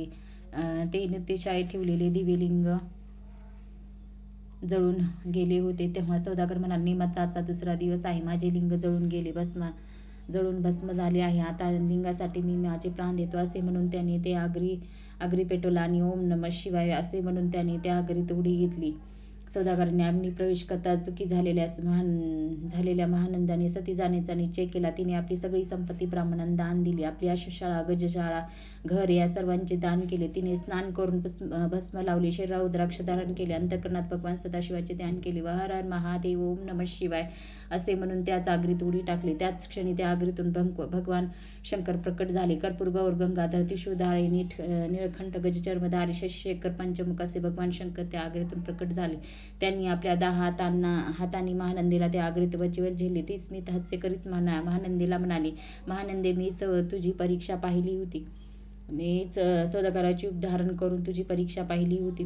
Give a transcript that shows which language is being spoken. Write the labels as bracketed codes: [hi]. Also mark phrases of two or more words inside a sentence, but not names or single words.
[mr] ते नृत्यशाळेत ठेवलेले दिव्यलिंग जळून गेले होते. तेव्हा सौदागर म्हणाला, निमाचा आजचा 2रा दिवस आहे. माझे लिंग जळून भस्म झाले आहे. आता लिंगासाठी मी माझे प्राण देतो. असे म्हणून त्याने ते अग्नी पेटवला आणि [sa] ओम नमः शिवाय [mr] असे म्हणून त्याने त्या आगीत उडी घेतली. सौदागराने अग्निप्रवेश करता चुकी झालेल्या महानंदाने सती जाण्याचा निश्चय केला. तिने आपली सगळी संपत्ती ब्राह्मणांना दान दिली. आपली आश्रमशाळा, गजशाळा, घर या सर्वांचे दान केले. तिने स्नान करून भस्म लावले. शरीरावर रुद्राक्ष धारण केले. अंतःकरणात भगवान सदाशिवाचे ध्यान केले. [sa] हर हर महादेव, ओम नमः शिवाय [mr] असे म्हणून त्याच आगीत उडी टाकली. त्याच क्षणी त्या आगीतून भगवान शंकर प्रकट झाले. कर्पूर, गौर, गंगाधर, त्रिशूळधारी, नीळकंठ, गजचर्मधारी, शशिशेखर, पंचमुख असे भगवान शंकर त्या आगीतून प्रकट झाले. त्यांनी आपल्या 10 हातांनी महानंदीला त्या आगीत वचवत झेलले. ती स्मित हास्य करीत महानंदीला म्हणाली, महानंदे, मी तुझी परीक्षा पाहिली होती. मीच सौदागराची रूप धारण करून तुझी परीक्षा पाहिली होती.